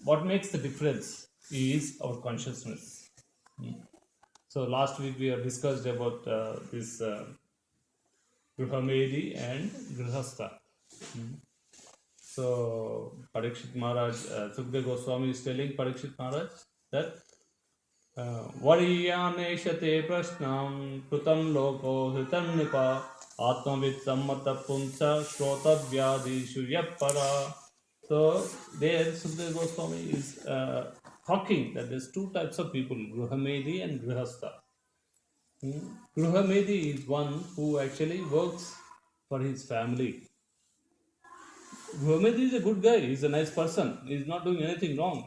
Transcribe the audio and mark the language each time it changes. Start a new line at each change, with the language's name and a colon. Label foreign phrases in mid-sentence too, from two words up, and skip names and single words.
English: What makes the difference is our consciousness. So last week we have discussed about this Gruhamedi and Grihastha. So Parikshit Maharaj, Sukdev Goswami is telling Parikshit Maharaj that
Sanskrit: वरीयानेषते प्रश्नं कृतं लोको हितं नृप आत्मवित् सम्मत पुंसा श्रोतव्यादिषु यत्पर.
English: So there Sukdev Goswami is talking that there's two types of people, Gruhamedi and Grihastha. Gruhamedi is one who actually works for his family. Gruhamedi is a good guy, he's a nice person, he's not doing anything wrong.